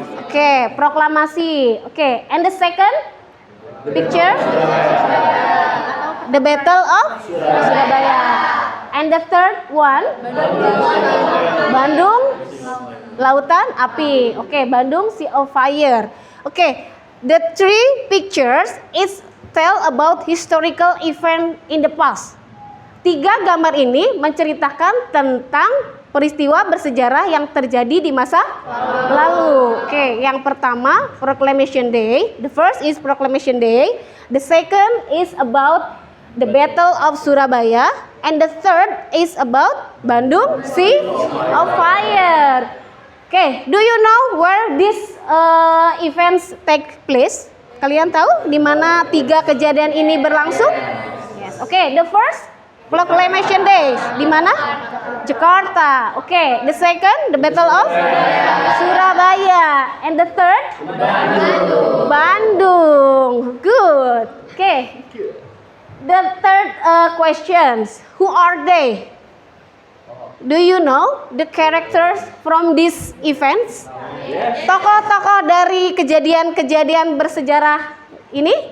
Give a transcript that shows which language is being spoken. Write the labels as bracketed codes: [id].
[en] Okay, proklamasi. Okay, and the second picture, the Battle of Surabaya. And the third one, Bandung Lautan Api. Okay, Bandung Sea of Fire. Okay, the three pictures is tell about historical event in the past. [id] 3 gambar ini menceritakan tentang peristiwa bersejarah yang terjadi di masa lalu. Oke, yang pertama Proclamation Day. [en] The first is Proclamation Day. The second is about the Battle of Surabaya. And the third is about Bandung Sea of Fire. Oke, do you know where these events take place? [id] Kalian tahu di mana 3 kejadian ini berlangsung? Yes. [en] Oke, the first Proclamation Day [id] di mana? [en] Jakarta. Oke, the second the Battle of Surabaya, and the third Bandung. Good. Okay. The third questions. Who are they? Do you know the characters from these events? [id] Tokoh-tokoh dari kejadian-kejadian bersejarah ini?